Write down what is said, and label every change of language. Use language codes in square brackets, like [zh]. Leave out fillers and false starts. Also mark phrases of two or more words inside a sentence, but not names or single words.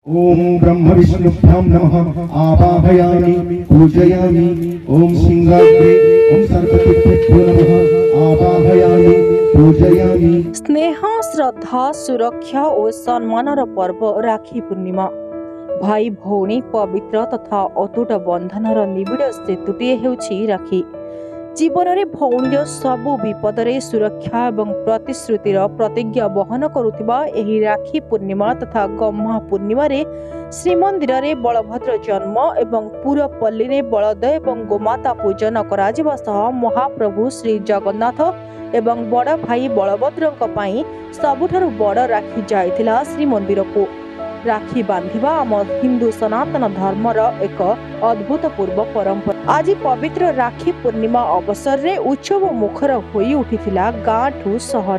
[sa] ओम ब्रह्म विष्णुभ्यां नमः आवाहयामि पूजयामि। ओम सिंहाग्रे ओम सर्वतीर्थेभ्यो नमः आवाहयामि पूजयामि। [or] ସ୍ନେହ ଶ୍ରଦ୍ଧା ସୁରକ୍ଷା ଓ ସମ୍ମାନର ପର୍ବ ରାଖୀ ପୂର୍ଣ୍ଣିମା ଭାଇ ଭଉଣୀ ପବିତ୍ର ତଥା ଅତୁଟ ବନ୍ଧନର ନିବିଡ଼ ସେତୁଟେ ହେଉଛି ରାଖୀ। ଜୀବନ ମେଁ ଭଉଣୀର ସବୁ ବିପଦରେ ସୁରକ୍ଷା ଓ ପ୍ରତିଶ୍ରୁତିର ପ୍ରତିଜ୍ଞା ବହନ କରୁଥିବା ଏହି ରାଖୀ ପୂର୍ଣ୍ଣିମା ତଥା ଗହ୍ମା ପୂର୍ଣ୍ଣିମା ରେ ଶ୍ରୀମନ୍ଦିର ରେ ବଳଭଦ୍ର ଜନ୍ମ ଏବଂ ପୁରପଲ୍ଲୀ ରେ ବଳଦ ଏବଂ ଗୋମାତା ପୂଜନ କରା ଯିବା ସହ ମହାପ୍ରଭୁ ଶ୍ରୀ ଜଗନ୍ନାଥ ଏବଂ ବଡ଼ ଭାଇ ବଳଭଦ୍ରଙ୍କ ପାଇଁ ସବୁଠାରୁ ବଡ଼ ରାଖୀ ଯାଇଥିଲା ଶ୍ରୀମନ୍ଦିର କୁ। ରାଖୀ ବାନ୍ଧିବା ଆମ ହିନ୍ଦୁ ସନାତନ ଧର୍ମର ଏକ ଅଦ୍ଭୁତପୂର୍ବ ପରମ୍ପରା। ଆଜି ପବିତ୍ର ରାଖୀ ପୂର୍ଣ୍ଣିମା ଅବସର ରେ ଉତ୍ସବ ମୁଖର ହୋଇ ଉଠିଥିଲା ଗାଁ ଠୁ ସହର।